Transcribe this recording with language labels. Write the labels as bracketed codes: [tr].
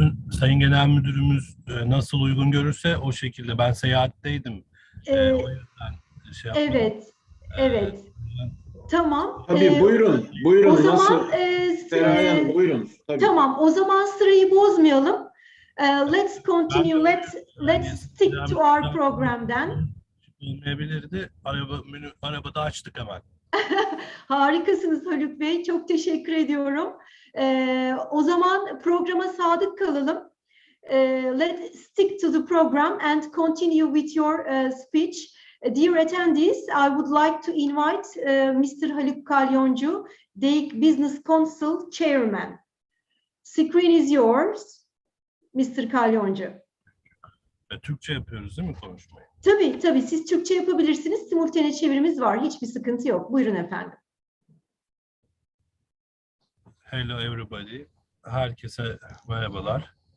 [tr] Sayın Genel Müdürümüz nasıl uygun görürse o şekilde. Ben seyahatteydim. O yüzden şey yapmadım. Evet, evet. Tamam. Tabii buyurun. O zaman buyurun. Tabii. Tamam. O zaman sırayı bozmayalım. [en] Let's continue. Let's stick to our program then. [tr] Olmayabilirdi. Arabada açtık hemen. Harikasınız Haluk Bey. Çok teşekkür ediyorum. O zaman programa sadık kalalım. [en] Let's stick to the program and continue with your speech. Dear attendees, I would like to invite Mr. Haluk Kalyoncu, DEIK Business Council Chairman. Screen is yours, Mr. Kalyoncu. [tr] Türkçe yapıyoruz değil mi konuşmayı? Tabii. Siz Türkçe yapabilirsiniz. Simultane çevirimiz var. Hiçbir sıkıntı yok. Buyurun efendim. [en] Hello everybody. [tr] Herkese merhabalar.